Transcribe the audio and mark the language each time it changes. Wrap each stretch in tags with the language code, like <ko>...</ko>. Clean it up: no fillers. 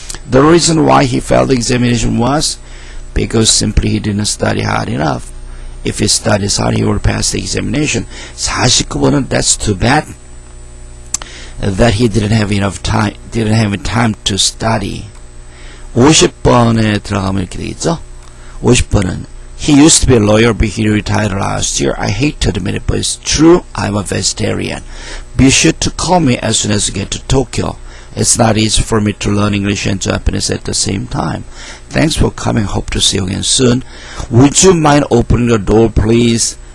<en>The reason why he failed the examination was because simply he didn't study hard enough. If he studies hard, he will pass the examination.</en> <ko>49번은</ko> <en>that's too bad that he didn't have time to study.</en> <ko>50번에 들어가면 이렇게 되겠죠? 50번은</ko> <en>He used to be a lawyer, but he retired last year. I hate to admit it, but it's true. I'm a vegetarian. Be sure to call me as soon as you get to Tokyo. It's not easy for me to learn English and Japanese at the same time. Thanks for coming. Hope to see you again soon. Would you mind opening the door, please?</en>